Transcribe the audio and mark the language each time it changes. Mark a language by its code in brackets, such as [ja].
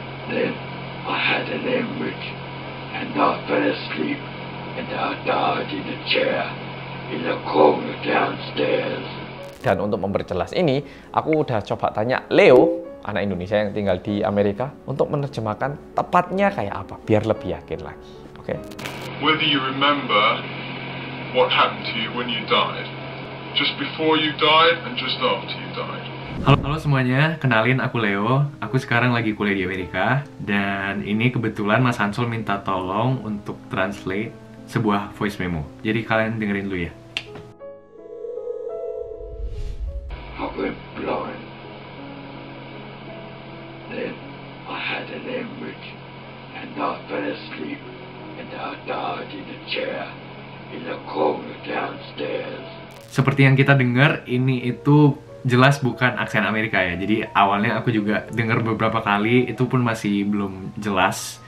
[en] Then I had an hemorrhage and I fell asleep and I died in a chair in the corner downstairs. [id] Dan untuk memperjelas ini, aku udah coba tanya Leo, anak Indonesia yang tinggal di Amerika, untuk menerjemahkan tepatnya kayak apa, biar lebih yakin lagi. Oke? [en] Whether you remember what happened to you when you died, just before you died and just after you died. [id] Halo semuanya, kenalin aku Leo. Aku sekarang lagi kuliah di Amerika. Dan ini kebetulan Mas Hansol minta tolong untuk translate sebuah voice memo. Jadi kalian dengerin dulu ya. [en] I went blind. Then I had an hemorrhage and I fell asleep and I died in a chair in the corner downstairs. [id] Seperti yang kita dengar, ini itu jelas bukan aksen Amerika ya. Jadi awalnya aku juga dengar beberapa kali, itu pun masih belum jelas.